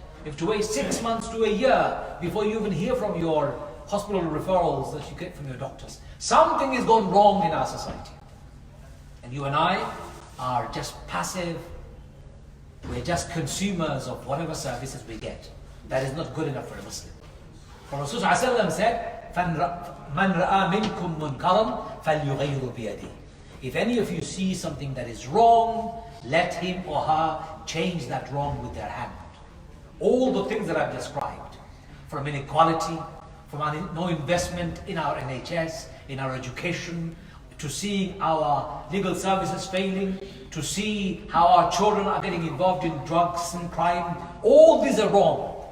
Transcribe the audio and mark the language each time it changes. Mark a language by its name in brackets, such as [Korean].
[English] You have to wait 6 months to a year before you even hear from your hospital referrals that you get from your doctors. Something has gone wrong in our society. And you and I are just passive. We're just consumers of whatever services we get. That is not good enough for a Muslim. For Rasulullah said, [Arabic] مَنْ رَأَى مِنْكُمْ مُنْكَرًا فَلْيُغَيِّرُ بِيَدِهِ. [English] If any of you see something that is wrong, let him or her change that wrong with their hand. All the things that I've described, from inequality, from no investment in our NHS, in our education, to see our legal services failing, to see how our children are getting involved in drugs and crime, all these are wrong.